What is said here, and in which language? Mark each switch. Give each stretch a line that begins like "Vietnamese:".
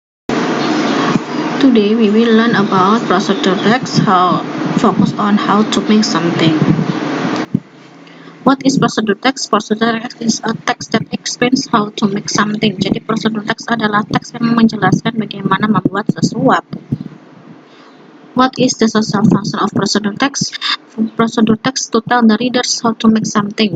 English: Today we will learn about procedure text, focus on how to make something. What is procedure text? Procedure text is a text that explains how to make something.
Indonesian: Jadi procedure text adalah teks yang menjelaskan bagaimana membuat sesuatu.
English: What is the social function of procedure text? Procedure text to tell the readers how to make something.